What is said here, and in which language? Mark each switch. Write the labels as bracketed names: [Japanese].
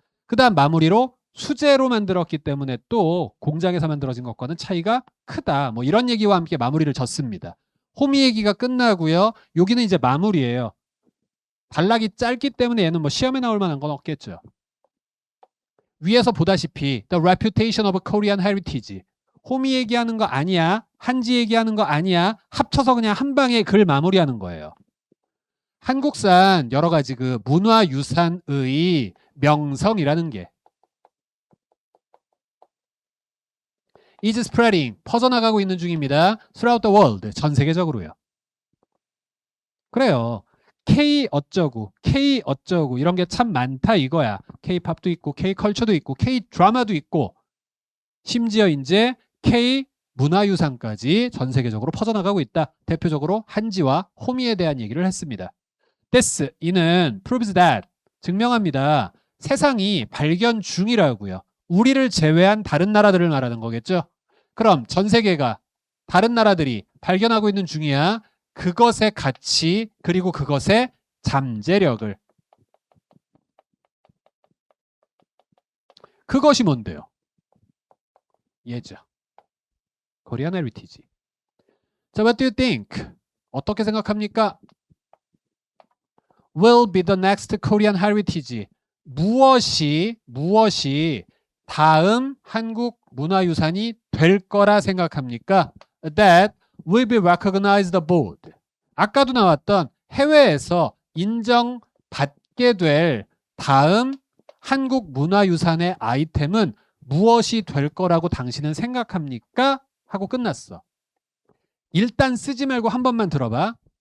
[Korean] 그 다음 마무리로 수제로 만들었기 때문에 또 공장에서 만들어진 것과는 차이가 크다. 뭐 이런 얘기와 함께 마무리를 졌습니다. 호미 얘기가 끝나고요. 여기는 이제 마무리예요. 단락이 짧기 때문에 얘는 뭐 시험에 나올 만한 건 없겠죠. 위에서 보다시피 [English] The Reputation of Korean Heritage. [Korean] 호미 얘기하는 거 아니야. 한지 얘기하는 거 아니야. 합쳐서 그냥 한 방에 글 마무리하는 거예요. 한국산 여러 가지 그 문화유산의 명성이라는 게 [English] is spreading, [Korean] 퍼져나가고 있는 중입니다. [English] throughout the world, [Korean] 전 세계적으로요. 그래요. K 어쩌고, K 어쩌고 이런 게 참 많다 이거야. K-팝도 있고, K-컬처도 있고, K-드라마도 있고 심지어 이제 K-문화유산까지 전 세계적으로 퍼져나가고 있다. 대표적으로 한지와 호미에 대한 얘기를 했습니다. [English] This, [Korean] 이는 [English] proves that, [Korean] 증명합니다. 세상이 발견 중이라고요. 우리를 제외한 다른 나라들을 말하는 거겠죠. 그럼 전 세계가 다른 나라들이 발견하고 있는 중이야. 그것의 가치 그리고 그것의 잠재력을. 그것이 뭔데요? 얘죠. Korean Heritage. 자, [English] what do you think? [Korean] 어떻게 생각합니까? [English] Will be the next Korean Heritage. [Korean] 무엇이 다음 한국 문화유산이 될 거라 생각합니까? [English] That will be recognized abroad. [Korean] 아까도 나왔던 해외에서 인정받게 될 다음 한국 문화유산의 아이템은 무엇이 될 거라고 당신은 생각합니까? 하고 끝났어. 일단 쓰지 말고 한 번만 들어봐.